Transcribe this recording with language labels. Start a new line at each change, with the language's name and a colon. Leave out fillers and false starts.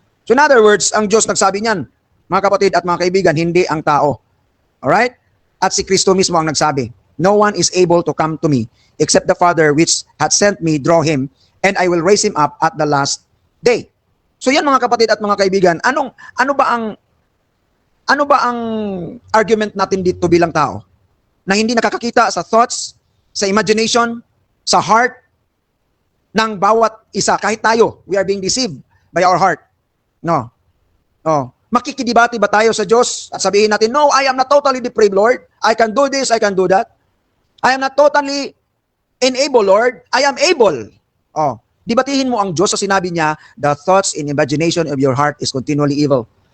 English: So in other words,
Filipino: ang Diyos nagsabi niyan, mga kapatid at mga kaibigan, hindi ang tao.
English: Alright?
Filipino: At si Kristo mismo ang nagsabi,
English: no one is able to come to me except the Father which hath sent me draw him, and I will raise him up at the last day.
Filipino: So yan mga kapatid at mga kaibigan, ano ba ang argument natin dito bilang tao? Na hindi nakakakita sa thoughts, sa imagination, sa heart ng bawat isa. Kahit tayo,
English: we are being deceived by our heart. No.
Filipino: Makikidebate ba tayo sa Diyos at sabihin natin, no,
English: I am not totally depraved, Lord. I can do this, I can do that. I am not totally unable, Lord. I am able.
Filipino: Dibatihin mo ang Diyos sa sinabi niya,
English: the thoughts and imagination of your heart is continually evil.